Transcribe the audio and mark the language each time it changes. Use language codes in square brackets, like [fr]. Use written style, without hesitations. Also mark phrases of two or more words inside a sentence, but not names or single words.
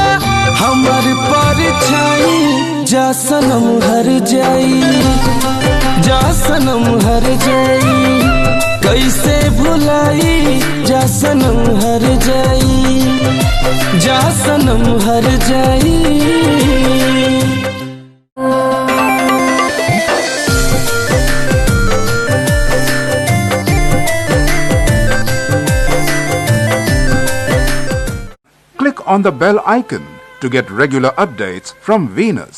[bho] हमार परछाई जा सनम हर जाई, जा सनम हर जाई। कैसे भुलाई जा सनम हर जाई, जा सनम हर जाई। [en] Click on the bell icon to get regular updates from Venus.